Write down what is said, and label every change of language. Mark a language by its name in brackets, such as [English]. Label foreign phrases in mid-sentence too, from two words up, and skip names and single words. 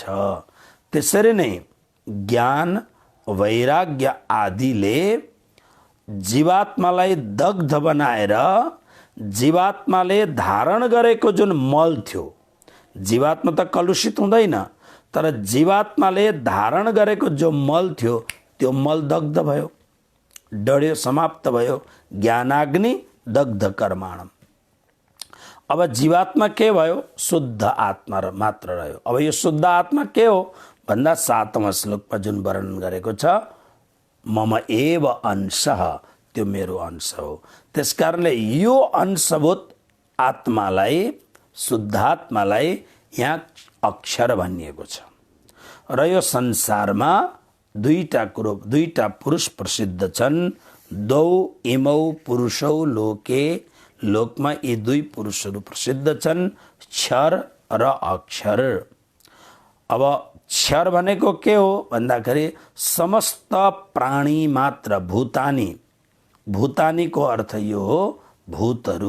[Nepali] त्यसरी नै ज्ञान वैराग्य आदिले जीवात्मालाई दग्ध बनाएर जीवात्माले धारण गरेको जुन मल थियो, जीवात्मा त कलुषित हुँदैन, तर जीवात्माले धारण गरेको जो मल थियो त्यो मल दग्ध भयो, डढ्यो, समाप्त भयो। [Sanskrit] ज्ञानाग्नि दग्ध कर्माणम। [Nepali] अब जीवात्मा के भयो? शुद्ध आत्मा मात्र रह्यो। अब यो शुद्ध आत्मा के हो भन्दा 7वां श्लोकमा जुन वर्णन गरेको छ, [Sanskrit] मम एव अंशः, [Nepali] त्यो मेरो अंश हो। त्यसकारणले यो अंशभूत आत्मालाई, शुद्धात्मालाई यहाँ अक्षर भनिएको छ। र यो संसारमा दुईटा पुरुष प्रसिद्ध छन्। [Sanskrit] दौ इमौ पुरुषौ लोके, [Nepali] लोकमा यी दुई पुरुषहरू प्रसिद्ध छन्, क्षर र अक्षर। अब क्षर भनेको के हो भन्दाखेरि समस्त प्राणी मात्र, भूतानी। भूतानीको अर्थ यो हो भूतहरू।